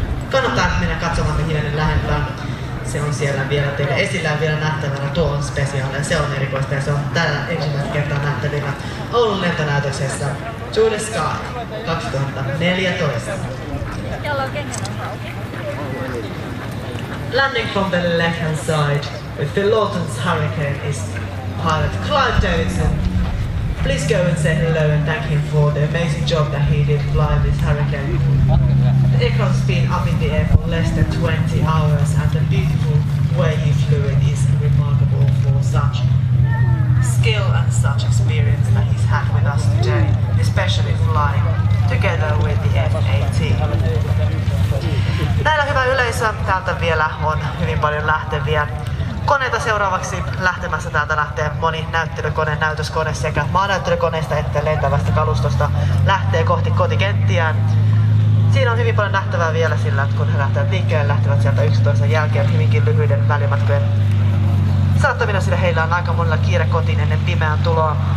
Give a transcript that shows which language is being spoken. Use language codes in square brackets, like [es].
[fi] Kannattaa mennä katsomaan hieman lähempää. Se on siellä vielä teille esillä vielä nähtävänä. Tuo on spesiaali ja se on erikoista ja se on tällä ensimmäistä kertaa nähtävillä Oulun lentonäytöksessä To the Sky 2014. [en] Landing from the left hand side with Philoton's Hurricane is pilot Clive Davidson. Please go and say hello and thank him for the amazing job that he did flying this Hurricane. The aircraft's been up in the air for less than 20 hours and the beautiful way he flew it is remarkable for such skill and such experience that he's had with us today, especially flying together with the F-18. [fi] Näillä hyvä yleisö, täältä vielä on hyvin paljon lähteviä koneita seuraavaksi lähtemässä. Täältä lähtee moni näyttelykone, näytöskone sekä maanäyttelykoneista että lentävästä kalustosta lähtee kohti kotikenttiään. Siinä on hyvin paljon nähtävää vielä sillä, että kun he lähtevät liikkeelle, lähtevät sieltä yksi toisen jälkeen hyvinkin lyhyiden välimatkojen saattamina, sillä heillä on aika monella kiire kotiin ennen pimeän tuloa.